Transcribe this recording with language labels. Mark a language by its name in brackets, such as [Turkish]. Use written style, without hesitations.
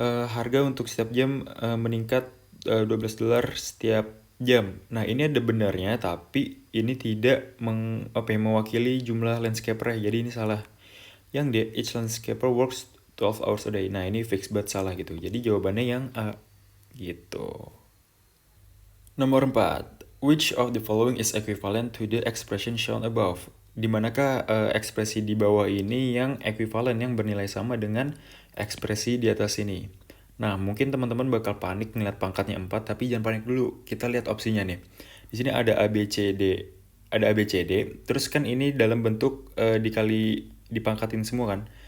[Indonesian] Harga untuk setiap jam meningkat $12 setiap jam. Nah, ini ada benarnya, tapi ini tidak mewakili jumlah landscaper, jadi ini salah. Yang D, [English] each landscaper works 12 hours a day. [Indonesian] Nah, ini fix banget salah gitu. Jadi jawabannya yang A gitu. Nomor 4. [English] Which of the following is equivalent to the expression shown above? [Indonesian] Di manakah ekspresi di bawah ini yang ekuivalen, yang bernilai sama dengan ekspresi di atas ini? Nah, mungkin teman-teman bakal panik ngeliat pangkatnya 4, tapi jangan panik dulu. Kita lihat opsinya nih. Di sini ada A, B, C, D. Ada A, B, C, D. Terus kan ini dalam bentuk dikali dipangkatin semua kan.